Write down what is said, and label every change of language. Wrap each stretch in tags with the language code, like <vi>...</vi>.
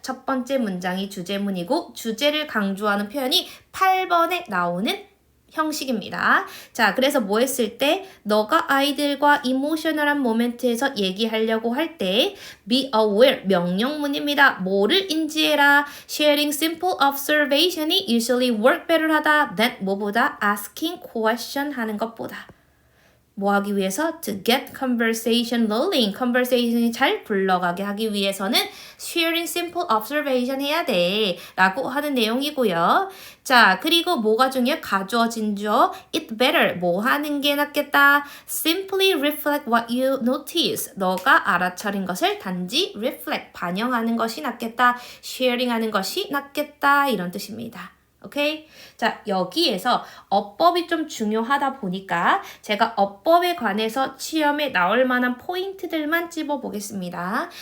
<ko>첫 번째 문장이 주제문이고 주제를 강조하는 표현이 8번에 나오는 형식입니다. 자, 그래서 뭐 했을 때 너가 아이들과 이모셔널한 모멘트에서 얘기하려고 할 때 be aware 명령문입니다. 뭐를 인지해라.</ko> <en>sharing simple observation이 usually work better 하다 than 뭐보다 asking question 하는 것보다 뭐 하기 위해서? to get conversation rolling.</en> <ko>conversation이 잘 굴러가게 하기 위해서는 sharing simple observation 해야 돼 라고 하는 내용이고요. 자, 그리고 뭐가 중요해? 가주어진 주어 it better. 뭐 하는 게 낫겠다?</ko> <en>simply reflect what you notice.</en> <ko>너가 알아차린 것을 단지 reflect, 반영하는 것이 낫겠다. sharing 하는 것이 낫겠다. 이런 뜻입니다. 오케이? 자, 여기에서 어법이 좀 중요하다 보니까 제가 어법에 관해서 시험에 나올 만한 포인트들만 찝어보겠습니다.</ko>